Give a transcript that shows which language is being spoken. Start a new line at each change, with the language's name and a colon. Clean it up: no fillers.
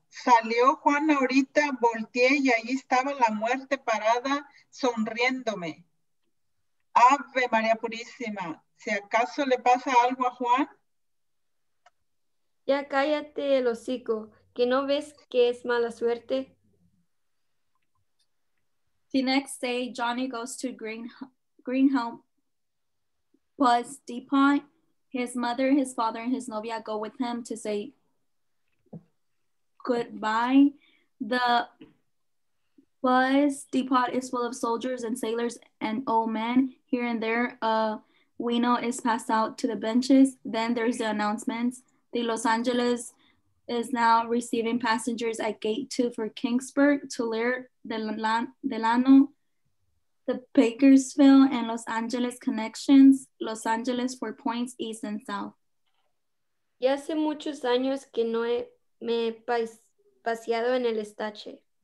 Spanish: Salió Juan ahorita, volteé y ahí estaba la muerte parada sonriéndome. Ave María Purísima, si acaso le pasa algo a Juan. Ya cállate el hocico, que no ves que es mala suerte.
English: The next day, Johnny goes to Greenhouse Bus Depot. His mother, his father, and his novia go with him to say goodbye. The bus depot is full of soldiers and sailors and old men. Here and there, a wino is passed out to the benches. Then there's the announcements. The Los Angeles is now receiving passengers at gate 2 for Kingsburg, Tulare, Delano, the Bakersfield and Los Angeles connections, Los Angeles for points east and south.
Spanish: Ya hace muchos años que no me he paseado en el estache.